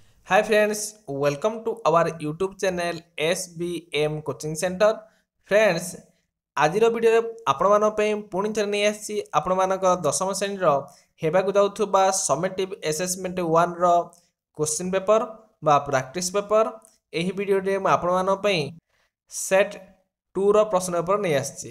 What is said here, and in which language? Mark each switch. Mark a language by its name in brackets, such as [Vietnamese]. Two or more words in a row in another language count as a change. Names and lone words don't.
[English] Hi friends, welcome to our YouTube channel SBM Coaching Center. Friends, [Odia] ଆଜିର ଭିଡ଼ିଓରେ ଆପଣମାନଙ୍କ ପାଇଁ ପୁଣି ଥରେ ନେଇ ଆସିଛି ଆପଣମାନଙ୍କ ଦଶମ ଶ୍ରେଣୀର ହେବାକୁ ଯାଉଥିବା [English] summative assessment [Odia] 1 ର [English] question paper [Odia] ବା [English] practice paper. [Odia] ଏହି ଭିଡ଼ିଓରେ ମୁଁ ଆପଣମାନଙ୍କ ପାଇଁ ସେଟ୍ 2 ର ପ୍ରଶ୍ନ ପେପର ନେଇ ଆସିଛି।